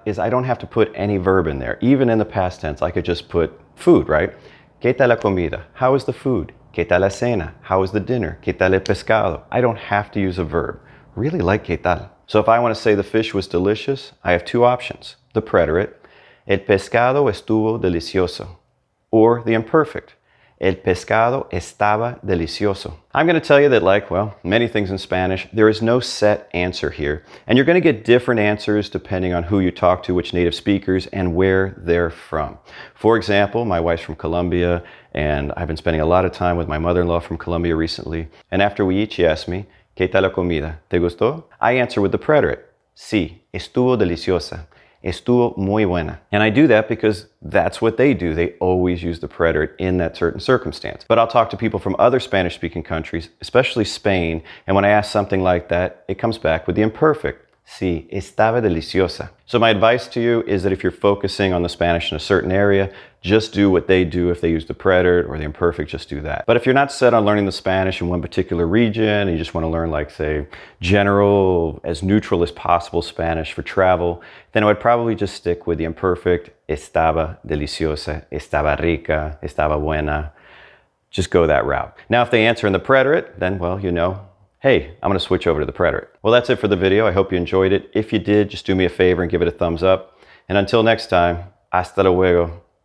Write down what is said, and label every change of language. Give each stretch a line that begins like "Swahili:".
English: Is I don't have to put any verb in there. Even in the past tense, I could just put food, right?
Spanish: ¿Qué tal la comida?
English: How is the food?
Spanish: ¿Qué tal la cena?
English: How is the dinner?
Spanish: ¿Qué tal el pescado?
English: I don't have to use a verb. Really like ¿qué tal? So if I want to say the fish was delicious, I have two options. The preterite,
Spanish: el pescado estuvo delicioso,
English: or the imperfect,
Spanish: el pescado estaba delicioso.
English: I'm going to tell you that, like, well, many things in Spanish, there is no set answer here, and you're going to get different answers depending on who you talk to, which native speakers, and where they're from. For example, my wife's from Colombia, and I've been spending a lot of time with my mother-in-law from Colombia recently, and after we eat, she asked me,
Spanish: ¿qué tal la comida? ¿Te gustó?
English: I answer with the preterite,
Spanish: sí, estuvo deliciosa. Estuvo muy buena.
English: And I do that because that's what they do. They always use the preterite in that certain circumstance. But I'll talk to people from other Spanish-speaking countries, especially Spain, and when I ask something like that, it comes back with the imperfect.
Spanish: Sí, estaba deliciosa.
English: So my advice to you is that if you're focusing on the Spanish in a certain area, just do what they do. If they use the preterite or the imperfect, just do that. But if you're not set on learning the Spanish in one particular region and you just want to learn, like, say, general, as neutral as possible Spanish for travel, then I would probably just stick with the imperfect.
Spanish: Estaba deliciosa, estaba rica, estaba buena.
English: Just go that route. Now, if they answer in the preterite, then, well, you know, hey, I'm going to switch over to the preterite. Well, that's it for the video. I hope you enjoyed it. If you did, just do me a favor and give it a thumbs up. And until next time,
Spanish: hasta luego.